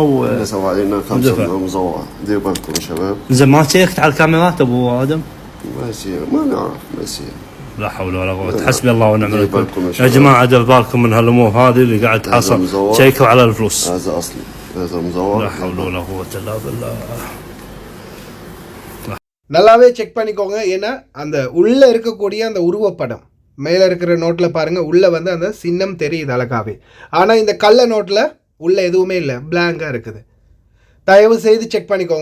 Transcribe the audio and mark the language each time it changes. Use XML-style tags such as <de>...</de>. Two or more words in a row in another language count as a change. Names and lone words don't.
<ar>نصب علينا 5 مزورة. دير بالكم يا شباب. زين ما شيكت على الكاميرات ابو ادم؟ ما يصير، ما نعرف ما يصير. لا حول ولا قوة. حسبي الله ونعم الوكيل. يا جماعة دير بالكم من هالامور هذه اللي قاعد تحصل. شيكوا على الفلوس. هذا اصلي، هذا مزور. لا حول ولا قوة الا بالله.</ar> <ta>நல்லாவே செக் பண்ணிக்கோங்க. ஏன்னா அந்த உள்ளே இருக்கக்கூடிய அந்த உருவப்படம் மேலே இருக்கிற நோட்டில் பாருங்கள், உள்ளே அந்த சின்னம் தெரியுது அழகாவே. ஆனால் இந்த கள்ள நோட்டில் உள்ளே எதுவுமே இல்லை, பிளாங்காக இருக்குது. தயவு செய்து செக் பண்ணிக்கோங்க.</ta>